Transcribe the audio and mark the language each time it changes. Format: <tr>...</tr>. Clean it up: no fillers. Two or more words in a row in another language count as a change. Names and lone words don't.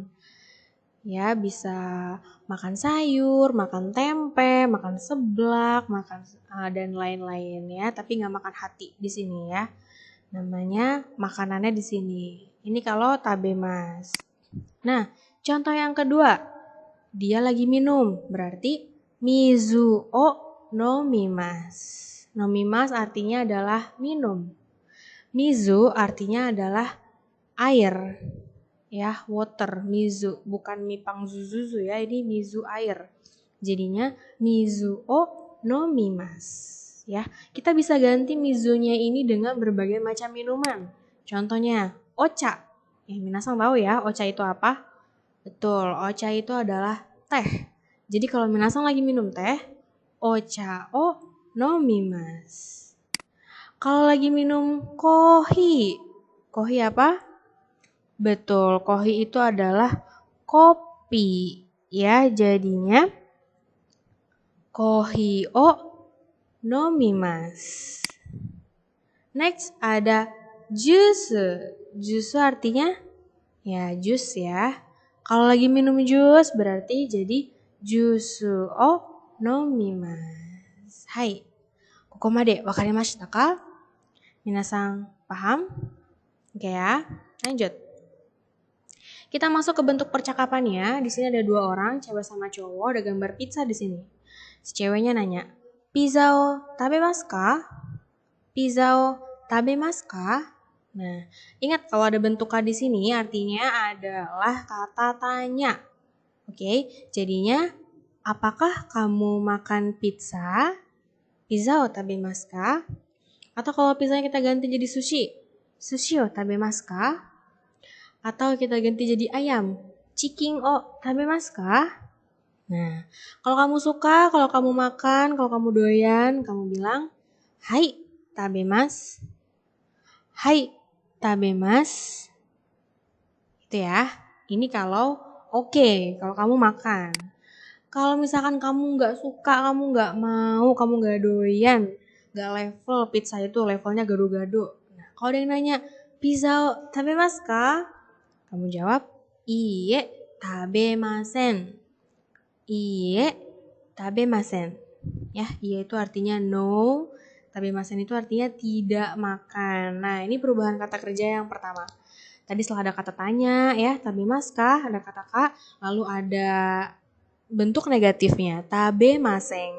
<id>Ya, bisa makan sayur, makan tempe, makan seblak, makan dan lain-lain ya, tapi nggak makan hati di sini ya. Namanya makanannya di sini. Ini kalau tabemas. Nah, contoh yang kedua. Dia lagi minum, berarti</id> <ja>水を飲みます.</ja> <id>Nomimasu artinya adalah minum. Mizu artinya adalah air. Ya, water, mizu, bukan mipang zuzuzu ya, ini mizu air. Jadinya</id> <ja>水を飲みます.</ja> <id>Ya, kita bisa ganti mizunya ini dengan berbagai macam minuman. Contohnya, ocha. Minasan tahu ya, ocha itu apa? Betul, ocha itu adalah teh. Jadi kalau minasan lagi minum teh,</id> <ja>お茶を飲みます.</ja> <id>Kalau lagi minum kohi, kohi apa? Betul, kohi itu adalah kopi. Ya, jadinya</id> <ja>コーヒーを飲みます.</ja> <id>Next ada jus. Jus artinya ya jus ya. Kalau lagi minum jus berarti jadi</id> <ja>ジュースを飲みます.</ja> <id>Hai.</id> <ja>ここまで分かりましたか?</ja> <id>Minasan paham? Oke ya. Lanjut. Kita masuk ke bentuk percakapannya. Di sini ada dua orang, cewek sama cowok, ada gambar pizza di sini. Si ceweknya nanya,</id> <ja>"ピザを食べますか?" ピザを食べますか?</ja> <id>Nah, ingat kalau ada bentuk ka di sini artinya adalah kata tanya. Oke, jadinya apakah kamu makan pizza?</id> <ja>ピザを食べますか?</ja> <id>Atau kalau pizzanya kita ganti jadi sushi,</id> <ja>寿司を食べますか?</ja> <id>Atau kita ganti jadi ayam,</id> <ja>チキンを食べますか?</ja> <id>Nah, kalau kamu suka, kalau kamu makan, kalau kamu doyan, kamu bilang,</id> <ja>はい、食べます. はい、食べます.</ja> <id>Itu ya. Ini kalau oke, kalau kamu makan. Kalau misalkan kamu nggak suka, kamu nggak mau, kamu nggak doyan, nggak level pizza itu levelnya gado-gado. Nah, kalau ada yang nanya,</id> <ja>ピザ食べますか?</ja> <id>Kamu jawab,</id> <ja>いいえ、食べません. いいえ、食べません.</ja> <id>Ya, iie itu artinya no, Tabemasen itu artinya tidak makan. Nah, ini perubahan kata kerja yang pertama. Tadi setelah ada kata tanya ya, tabemaskah, ada kata ka, lalu ada bentuk negatifnya, tabemaseng.</id>